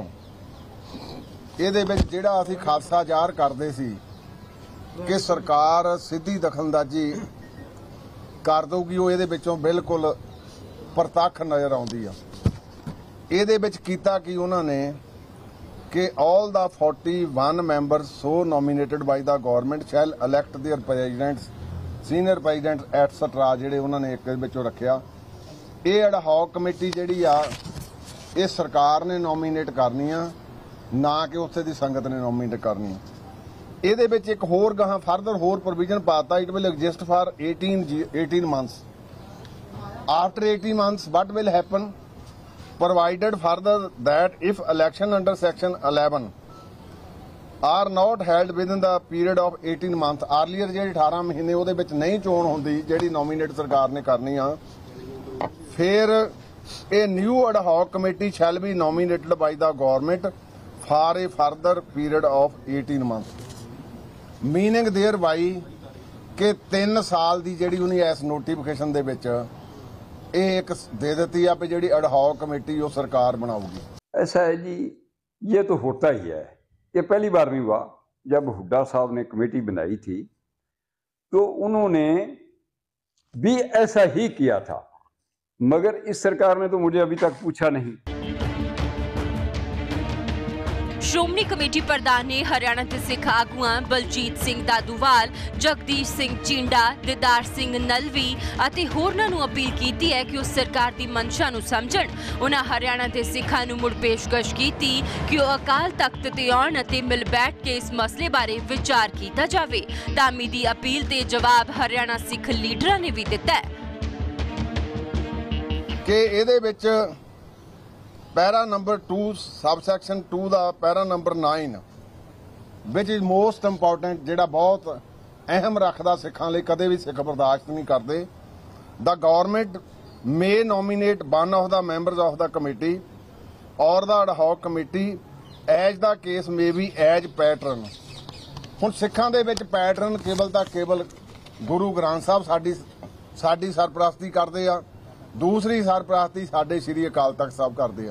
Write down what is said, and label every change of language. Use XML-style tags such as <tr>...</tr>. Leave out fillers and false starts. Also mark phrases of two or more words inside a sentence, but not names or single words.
<pa>ਇਹਦੇ ਵਿੱਚ ਜਿਹੜਾ ਅਸੀਂ ਖਾਦਸਾ ਜ਼ਾਹਰ ਕਰਦੇ ਸੀ ਕਿ ਸਰਕਾਰ ਸਿੱਧੀ ਦਖਲਅੰਦਾਜ਼ੀ ਕਰ ਦਊਗੀ, ਉਹ ਇਹਦੇ ਵਿੱਚੋਂ ਬਿਲਕੁਲ ਪ੍ਰਤੱਖ ਨਜ਼ਰ ਆਉਂਦੀ ਆ। ਇਹਦੇ ਵਿੱਚ ਕੀਤਾ ਕਿ ਉਹਨਾਂ ਨੇ ਕਿ</pa> <en>all the 41 members so nominated by the government shall elect their presidents, senior presidents etc.</en> <pa>ਜਿਹੜੇ ਉਹਨਾਂ ਨੇ ਇੱਕ ਵਿੱਚੋਂ ਰੱਖਿਆ। ਇਹ</pa> <en>ad hoc</en> <pa>ਕਮੇਟੀ ਜਿਹੜੀ ਆ ਇਹ ਸਰਕਾਰ ਨੇ ਨੋਮੀਨੇਟ ਕਰਨੀ ਆ, ਨਾ ਕਿ ਉੱਥੇ ਦੀ ਸੰਗਤ ਨੇ ਨੋਮੀਨੇਟ ਕਰਨੀ ਆ। ਇਹਦੇ ਵਿੱਚ ਇੱਕ ਹੋਰ ਗਾਹਾਂ ਫਰਦਰ ਹੋਰ ਪ੍ਰੋਵੀਜ਼ਨ ਪਾਤਾ,</pa> <en>it will exist for 18 months. After 18 months, what will happen? Provided further that if election under section 11 are not held within the period of 18 months, earlier</en> <pa>ਜਿਹੜੇ 18 ਮਹੀਨੇ ਉਹਦੇ ਵਿੱਚ ਨਹੀਂ ਚੋਣ ਹੁੰਦੀ ਜਿਹੜੀ ਨੋਮੀਨੇਟ ਸਰਕਾਰ ਨੇ ਕਰਨੀ ਆ, ਫਿਰ ਇਹ</pa> <en>new ad hoc committee shall be nominated by the government for a further period of 18 months. Meaning thereby</en> <pa>ਕਿ 3 ਸਾਲ ਦੀ ਜਿਹੜੀ ਉਹਨੇ ਇਸ ਨੋਟੀਫਿਕੇਸ਼ਨ ਦੇ ਵਿੱਚ ਇਹ</pa> <hi>एक दे देती है कि जी एडहॉक कमेटी वो सरकार बनाऊगी। ऐसा है जी, ये तो होता ही है। ये पहली बार नहीं हुआ। जब हुड्डा साहब ने कमेटी बनाई थी तो उन्होंने भी ऐसा ही किया था, मगर इस सरकार ने तो मुझे अभी तक पूछा नहीं।</hi> <pa>ਸ਼੍ਰੋਮਣੀ ਕਮੇਟੀ ਪ੍ਰਧਾਨ ਨੇ ਹਰਿਆਣਾ ਦੇ ਸਿੱਖ ਆਗੂਆਂ ਬਲਜੀਤ ਸਿੰਘ ਦਾਦੂਵਾਲ, ਜਗਦੀਸ਼ ਸਿੰਘ ਚੀਂਡਾ, ਦਿਦਾਰ ਸਿੰਘ ਨਲਵੀ ਅਤੇ ਹੋਰਨਾਂ ਨੂੰ ਅਪੀਲ ਕੀਤੀ ਹੈ ਕਿ ਉਹ ਸਰਕਾਰ ਦੀ ਮਨਸ਼ਾ ਨੂੰ ਸਮਝਣ। ਉਹਨਾਂ ਹਰਿਆਣਾ ਦੇ ਸਿੱਖਾਂ ਨੂੰ ਮੁੜ ਪੇਸ਼ਕਸ਼ ਕੀਤੀ ਕਿ ਉਹ ਅਕਾਲ ਤਖਤ ਤੇ ਆਉਣ ਅਤੇ ਮਿਲ ਬੈਠ ਕੇ ਇਸ ਮਸਲੇ ਬਾਰੇ ਵਿਚਾਰ ਕੀਤਾ ਜਾਵੇ। ਧਾਮੀ ਦੀ ਅਪੀਲ ਤੇ ਜਵਾਬ ਹਰਿਆਣਾ ਸਿੱਖ ਲੀਡਰਾਂ ਨੇ ਵੀ ਦਿੱਤਾ ਹੈ ਕਿ ਇਹਦੇ ਵਿੱਚ</pa> <en>para number 2 subsection 2 ਦਾ para number 9 which is most important,</en> <pa>ਜਿਹੜਾ ਬਹੁਤ ਅਹਿਮ ਰੱਖਦਾ ਸਿੱਖਾਂ ਲਈ, ਕਦੇ ਵੀ ਸਿੱਖ ਬਰਦਾਸ਼ਤ ਨਹੀਂ ਕਰਦੇ।</pa> <en>the government may nominate one of the members of the committee or the adhoc committee as the case may be as patron.</en> <pa>ਹੁਣ ਸਿੱਖਾਂ ਦੇ ਵਿੱਚ ਪੈਟਰਨ ਕੇਵਲ ਤਾਂ ਕੇਵਲ ਗੁਰੂ ਗ੍ਰੰਥ ਸਾਹਿਬ ਸਾਡੀ ਸਰਪ੍ਰਸਤੀ ਕਰਦੇ ਆ, ਦੂਸਰੀ ਸਰਪ੍ਰਸਤੀ ਸਾਡੇ ਸ਼੍ਰੀ ਅਕਾਲ ਤਖਤ ਸਾਹਿਬ ਕਰਦੇ ਆ।</pa>